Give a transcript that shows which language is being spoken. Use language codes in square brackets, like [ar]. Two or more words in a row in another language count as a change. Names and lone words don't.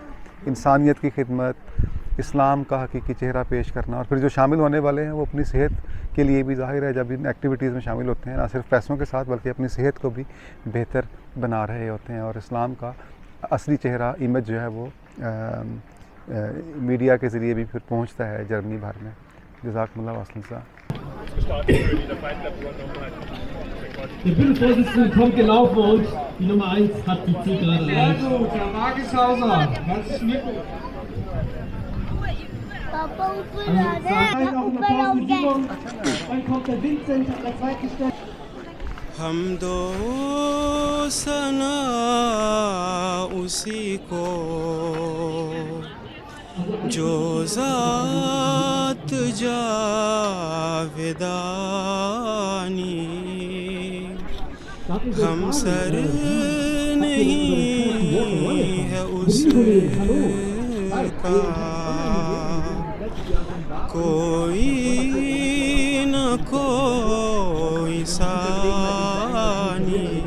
[hi] इंसानियत की खिदमत, इस्लाम का हकीकी चेहरा पेश करना, और फिर जो शामिल होने वाले हैं वो अपनी सेहत के लिए भी ज़ाहिर है, जब इन एक्टिविटीज़ में शामिल होते हैं ना सिर्फ पैसों के साथ बल्कि अपनी सेहत को भी बेहतर बना रहे होते हैं। और इस्लाम का असली चेहरा, इमेज जो है वो मीडिया के ज़रिए भी फिर पहुँचता है जर्मनी भर में। [ar] جزاكم الله خير. [de] Der Bundesvorsitzende kommt gelaufen und die Nummer 1 hat die Zielgerade erreicht. Sehr gut, Herr Wageshauser, herzlichen Glückwunsch. Dann kommt der Vincent an der zweiten Stelle. [hi] हमदो सना उसी को जो ज़ात जावेदानी, हम सर नहीं है उसका कोई न कोई सानी,